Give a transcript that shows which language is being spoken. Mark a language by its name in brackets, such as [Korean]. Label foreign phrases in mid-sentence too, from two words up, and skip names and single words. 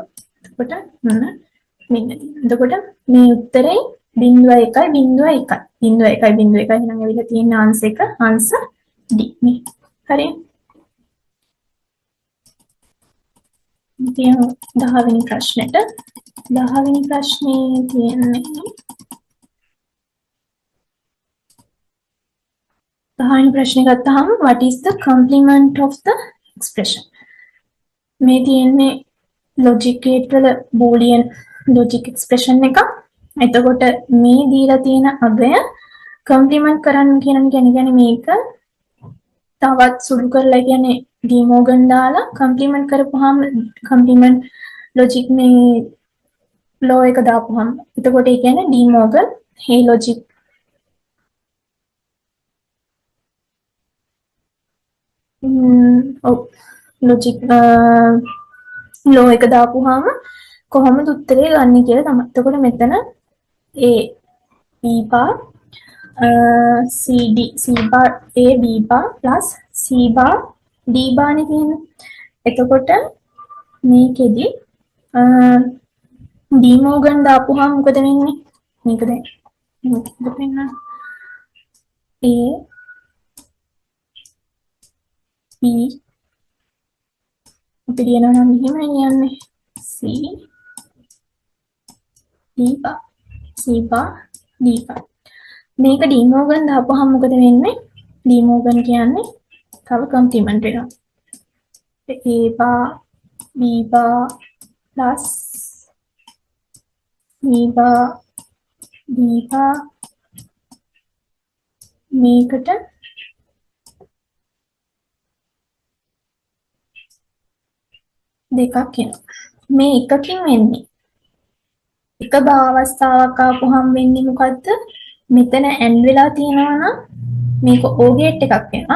[Sinhala] එතකොට මෙන්න එතකොට මේ උත්තරේ 0.1 0.1 0.1 0.1 නම් ඇවිල්ලා තියෙන ආන්සර් එක ආන්සර් D මේ. හරි. ඉතින් 10 වෙනි ප්‍රශ්නෙට 10 වෙනි ප්‍රශ්නේ තියෙන්නේ 10 වෙනි ප්‍රශ්නේ ගත්තාම [English] what is the complement of the expression? [Sinhala] මේ තියෙන්නේ [English] logic gate [Sinhala] වල [English] boolean logic expression [Sinhala] එක. එතකොට මේ දීලා තියෙන අගය කම්ප්ලිමන්ට් කරන්න කියන කියන්නේ මේක තවත් සුළු කරලා කියන්නේ ඩීමෝගන් දාලා කම්ප්ලිමන්ට් කරපුවාම [English] complement logic [Sinhala] මේ ලෝ එක දාපුවාම එතකොට ඒ කියන්නේ ඩීමෝගන් හේ ලොජික් ඔව් [English] logic law [Sinhala] එක දාපුවාම කොහොමද උත්තරේ ගන්න කියලා තමයි. එතකොට මෙතන [English] A B bar CD C bar A B bar plus C bar D bar [Sinhala] නේ තියෙන්නේ. එතකොට මේකෙදි ඩීමෝගන් දාපුවාම මොකද වෙන්නේ? මේක දැන් මොකද වෙන්නේ? A B අපි කියනවා නම් මෙහෙමයි යන්නේ [English] C D bar C bar D bar [Sinhala] මේක ඩීමෝගන් දාපුවාම මොකද වෙන්නේ? ඩීමෝගන් කියන්නේ තව කම්ප්ලිමන්ට් වෙනවා. [English] A bar B bar plus C bar D bar [Sinhala] මේකට දෙකක් එනවා. මේ එකකින් වෙන්නේ එක භාවස්ථාවක් ආපුහම වෙන්නේ මොකද්ද? මෙතන ඇන් වෙලා තියෙනවා නම් මේක O ගේට් එකක් වෙනවා.